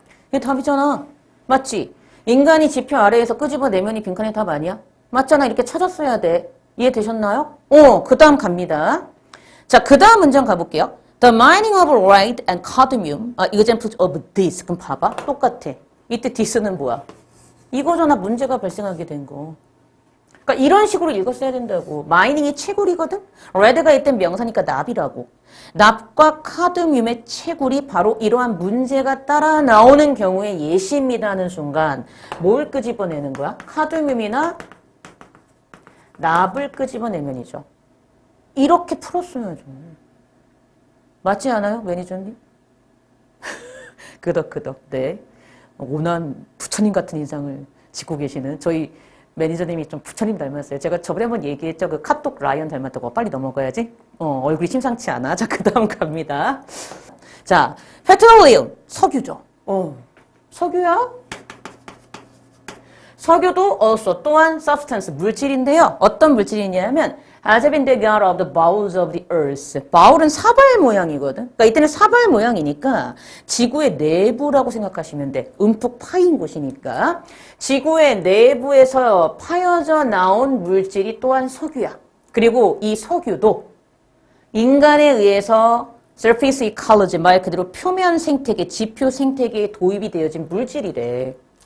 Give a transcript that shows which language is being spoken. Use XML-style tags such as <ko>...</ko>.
<ko>이게 답이잖아. 맞지? 인간이 지표 아래에서 끄집어내면이 빈칸의 답 아니야? 맞잖아. 이렇게 찾았어야 돼. 이해되셨나요? 그 다음 갑니다. 자, 그 다음 문장 가볼게요.</ko> <en>The mining of lead and cadmium are examples of this.</en> <ko>그럼 봐봐. 똑같아. 이때 this는 뭐야? 이거잖아. 문제가 발생하게 된 거. 그러니까 이런 식으로 읽었어야 된다고. 마이닝이 채굴이거든? 레드가 이땐 명사니까 납이라고. 납과 카드뮴의 채굴이 바로 이러한 문제가 따라 나오는 경우에 예시입니다 하는 순간 뭘 끄집어내는 거야? 카드뮴이나 납을 끄집어내면이죠. 이렇게 풀었어야죠. 맞지 않아요? 매니저님? 끄덕끄덕. 네. 오난 부처님 같은 인상을 짓고 계시는 저희 매니저님이 좀 부처님 닮았어요. 제가 저번에 한번 얘기했죠. 그 카톡 라이언 닮았다고. 빨리 넘어가야지. 얼굴이 심상치 않아. 자, 그 다음 갑니다. 자, 페트롤리움. 석유죠. 석유야? 석유도 also 또한 substance, 물질인데요. 어떤 물질이냐면</ko> <en>has been dug out of the bowels of the earth.</en> <ko>바울은 사발 모양이거든. 그러니까 이때는 사발 모양이니까 지구의 내부라고 생각하시면 돼. 움푹 파인 곳이니까. 지구의 내부에서 파여져 나온 물질이 또한 석유야. 그리고 이 석유도 인간에 의해서</ko> <en>surface ecology,</en> <ko>말 그대로 표면 생태계, 지표 생태계에 도입이 되어진 물질이래.</ko>